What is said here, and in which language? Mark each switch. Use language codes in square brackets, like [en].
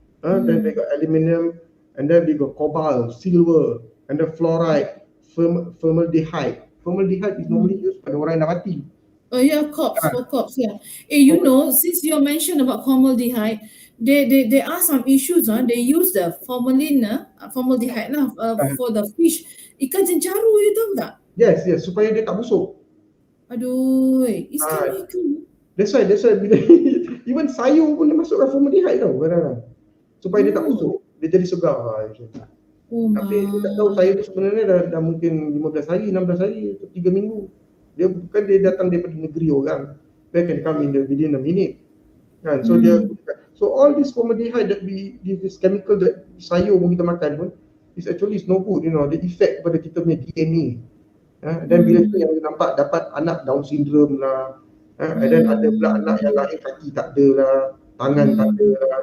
[en] Then they got aluminium, and then they got cobalt, silver, and the fluoride, formaldehyde. Formaldehyde is normally used by [ms] orang yang dah mati. [en] Corpse. You know, since you mentioned about formaldehyde, there are some issues. They use the formaldehyde for the fish. [ms] Ikan cencaru, you tahu tak? [en] Yes, [ms] supaya dia tak busuk. [en] Aduh, it's chemical. [ms] That's why bila [en] even [ms] sayur pun dia masukkan formaldehyde tau kadang-kadang. Supaya dia tak busuk, dia jadi segar. Tapi dia tak tahu sayur tu sebenarnya dah mungkin 15 hari, 16 hari, 3 minggu. Dia datang daripada negeri orang. [en] They can come within a minute. [ms] Kan? [en] So all this formaldehyde that this chemical that [ms] sayur pun kita makan pun [en] is actually no good, the effect [ms] kepada kita punya [en] DNA. [ms] Dan bila tu yang nampak dapat anak Down syndrome lah, [en] and then [ms] ada pula anak yang lahir kaki tak ada lah, tangan tak ada lah.